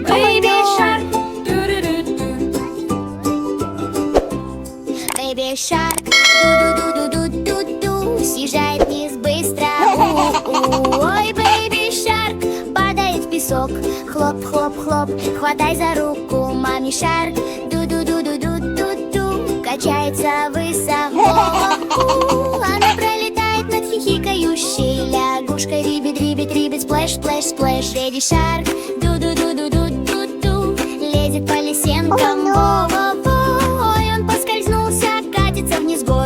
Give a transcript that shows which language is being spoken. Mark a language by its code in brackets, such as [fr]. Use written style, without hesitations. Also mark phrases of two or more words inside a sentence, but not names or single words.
[en] Baby Shark, Baby Shark, ду-ду-ду-ду-ду-ду, [ru] съезжает вниз быстро. Ой, Baby Shark, падает в песок. Хлоп-хлоп-хлоп, хватай за руку, Мами Шарк. Ду-ду-ду-ду-ду-ду, качается высоко. Она пролетает над хихикающей лягушкой. Рибит, рибит, рибит, сплэш, сплэш, сплэш. Леди Шарк, ду-ду-ду-ду-ду-ду, лезет по лесенкам. Во-во-во, ой, он поскользнулся, катится вниз